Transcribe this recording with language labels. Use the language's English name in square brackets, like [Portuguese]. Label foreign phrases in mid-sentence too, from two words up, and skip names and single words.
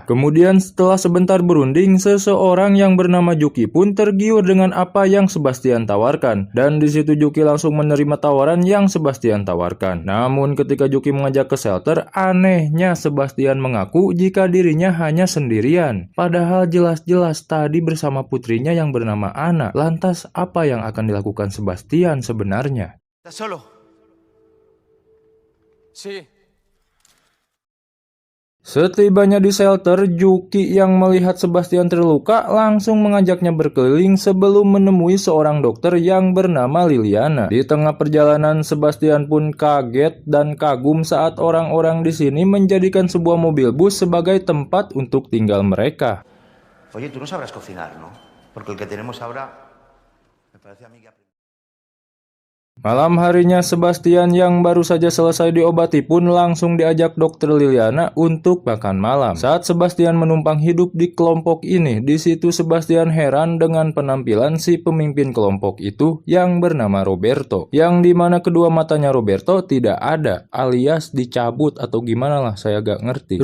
[Indonesian] Kemudian setelah sebentar berunding, seseorang yang bernama Juki pun tergiur dengan apa yang Sebastian tawarkan, dan di situ Juki langsung menerima tawaran yang Sebastian tawarkan. Namun ketika Juki mengajak ke shelter, anehnya Sebastian mengaku jika dirinya hanya sendirian. Padahal jelas-jelas tadi bersama putrinya yang bernama Anna. Lantas apa yang akan dilakukan Sebastian sebenarnya? [Spanish] ¿Estás solo? Sí. [Indonesian] Setibanya di shelter, Juki yang melihat Sebastian terluka langsung mengajaknya berkeliling sebelum menemui seorang dokter yang bernama Liliana. Di tengah perjalanan, Sebastian pun kaget dan kagum saat orang-orang di sini menjadikan sebuah mobil bus sebagai tempat untuk tinggal mereka. [Spanish] Oye, tú no sabrás cocinar, ¿no? Porque el que tenemos ahora me parece a mí que... [Indonesian] Malam harinya Sebastian yang baru saja selesai diobati pun langsung diajak dokter Liliana untuk makan malam. Saat Sebastian menumpang hidup di kelompok ini, di situ Sebastian heran dengan penampilan si pemimpin kelompok itu yang bernama Roberto, yang dimana kedua matanya Roberto tidak ada, alias dicabut atau gimana lah, saya gak ngerti.